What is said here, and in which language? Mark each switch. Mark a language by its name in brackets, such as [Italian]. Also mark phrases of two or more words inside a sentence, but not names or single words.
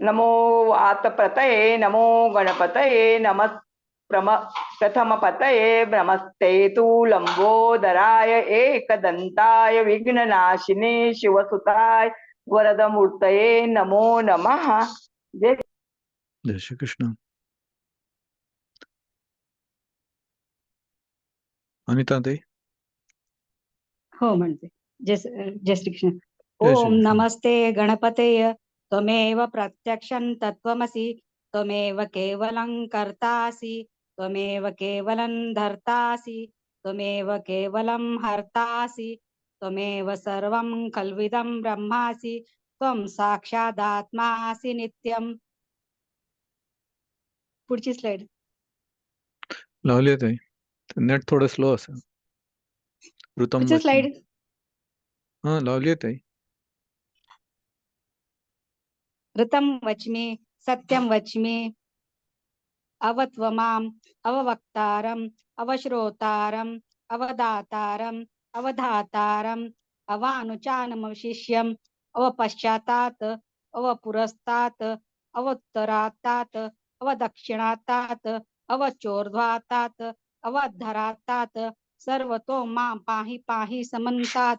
[Sanskrit] नमो वातप्रतये नमो गणपतये नमः प्रथमपतये नमस्ते तु लंबोदराय एकदंताय विघ्ननाशिने शिवसुताय वरदमूर्तये नमो नमः. [Marathi] जय जय श्री कृष्ण. अनिता ताई. हो म्हणते. जय श्री कृष्ण. जय श्री ओम कृष्ण. [Sanskrit] नमस्ते गणपतेय त्वमेव प्रत्यक्षं तत्त्वमसि त्वमेव केवलं कर्तासि त्वमेव केवलं धर्तासि त्वमेव केवलं हर्तासि त्वमेव सर्वं खल्विदं ब्रह्मासि त्वं साक्षादात्मासि नित्यं. [Marathi] पुढची स्लाइड. लावली ताई. नेट थोडं स्लो असेल. ऋतम पुढची स्लाइड. हा लावली ताई. [Sanskrit] ऋतं वच्मि सत्यं वच्मि अवत्वमाम् अववक्तारम् अवश्रोतारम् अवदातारम् अवधातारम् अवानुचानमशिष्यम् अवपश्चातात् अवपुरस्तात् अवोत्तरात्तात् अवदक्षिणात्तात् अवचोर्ध्वातात् अवधरात्तात् सर्वतो मां पाहि पाहि समन्तात्.